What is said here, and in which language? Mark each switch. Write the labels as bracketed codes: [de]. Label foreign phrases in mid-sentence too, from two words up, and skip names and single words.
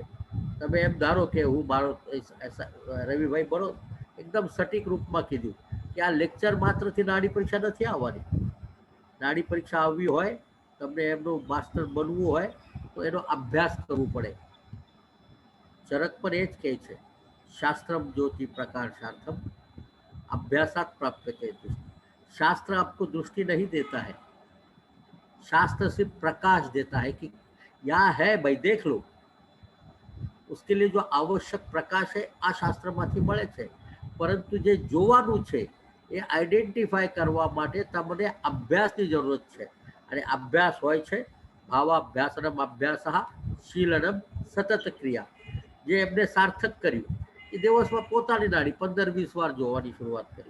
[gu] તમે એમ ધારો કે હું મારો રવિભાઈ બરો એકદમ સટીક રૂપમાં કીધું કે આ લેક્ચર માત્રથી નાડી પરીક્ષા નથી આવવાની. નાડી પરીક્ષા આવવી હોય, તમને એમનું માસ્ટર બનવું હોય, તો એનો અભ્યાસ કરવો પડે. ચરક પણ એ જ કહે છે, [sa] शास्त्रम ज्योति प्रकाशार्थम अभ्यासात प्राप्त दृष्टि. [hi] शास्त्र आपको दृष्टि नहीं देता है, शास्त्र सिर्फ प्रकाश देता है कि यहाँ है भाई देख लो. उसके लिए जो आवश्यक प्रकाश है [gu] આ શાસ્ત્રમાંથી મળે છે. પરંતુ જે જોવાનું છે એ આઈડેન્ટિફાય કરવા માટે તમને અભ્યાસની જરૂરત છે. અને અભ્યાસ હોય છે [sa] भावाभ्यासनम अभ्यास शीलनम सतत क्रिया. [gu] જે એમને સાર્થક કર્યું એ દિવસમાં પોતાની નાડી 15-20 વાર જોવાની શરૂઆત કરી.